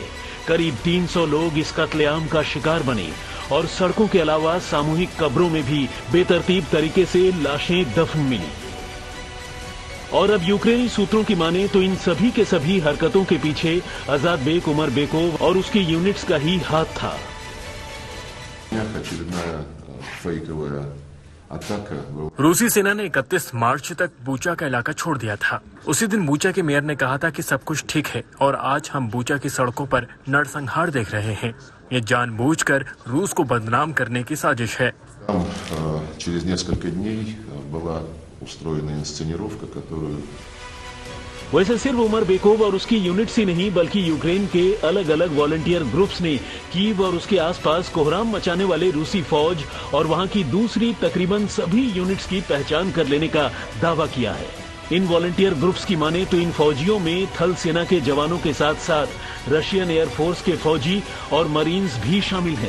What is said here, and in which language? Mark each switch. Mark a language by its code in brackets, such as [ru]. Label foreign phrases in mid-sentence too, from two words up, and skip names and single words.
[hi] करीब 300 लोग इस कत्लेआम का शिकार बने और सड़कों के अलावा सामूहिक कब्रों में भी बेतरतीब तरीके से लाशें दफन मिली। और अब यूक्रेनी सूत्रों की माने तो इन सभी के सभी हरकतों के पीछे आजाद बेग उमर बेकोव और उसकी यूनिट्स का ही हाथ था। [ru] Очередная фейковая атака была... [hi] रूसी सेना ने 31 मार्च तक बूचा का इलाका छोड़ दिया था। उसी दिन बूचा के मेयर ने कहा था कि सब कुछ ठीक है और आज हम बूचा की सड़कों पर नरसंहार देख रहे हैं। ये जानबूझकर रूस को बदनाम करने की साजिश है। [ru] Там через несколько дней была устроена инсценировка, которую... [hi] वैसे सिर्फ उमर बेकोव और उसकी यूनिट्स ही नहीं बल्कि यूक्रेन के अलग अलग [en] volunteer groups [hi] ने कीव और उसके आसपास कोहराम मचाने वाले रूसी फौज और वहां की दूसरी तकरीबन सभी यूनिट्स की पहचान कर लेने का दावा किया है। इन [en] volunteer groups [hi] की माने तो इन फौजियों में थल सेना के जवानों के साथ साथ [en] Russian Air Force [hi] के फौजी और मरीन्स भी शामिल हैं।